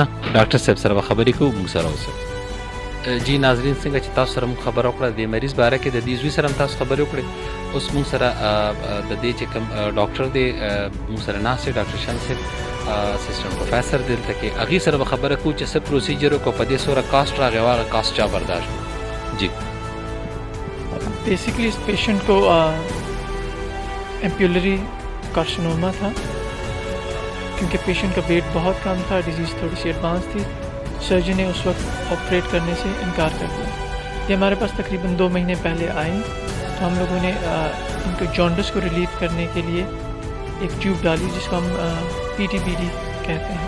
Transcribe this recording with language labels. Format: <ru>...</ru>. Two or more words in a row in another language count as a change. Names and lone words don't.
<ps>ډاکټر صاحب سره به خبرې کوو، موږ سره اوسئ. جی ناظرین، څنګه چې تاسو سره موږ خبره وکړه د مریض باره کې، د دې زوی سره هم تاسو خبرې وکړې. اوس موږ سره د دې چې کوم ډاکټر دی موږ سره ناست دی، ډاکټر شمس صاحب</ps> <en>assistant professor</en> <ps>دلته کې، هغې سره به خبره کوو چې څه پروسیجر وکړو، په دې څومره کاسټ راغی او هغه کاسټ چا برداشت کړو.</ps> <ur>جی بیسکلی اس پیشنٹ کو</ur> <en>ampullary carcinoma</en> <ur>تھا، کیونکہ پیشنٹ کا ویٹ بہت کم تھا، ڈیزیز تھوڑی سی ایڈوانس تھی، سرجن نے اس وقت آپریٹ کرنے سے انکار کر دیا. یہ ہمارے پاس تقریباً 2 مہینے پہلے آئے، تو ہم لوگوں نے ان کو جانڈس کو ریلیو کرنے کے لیے ایک ٹیوب ڈالی جس کو ہم PTBD کہتے ہیں.</ur>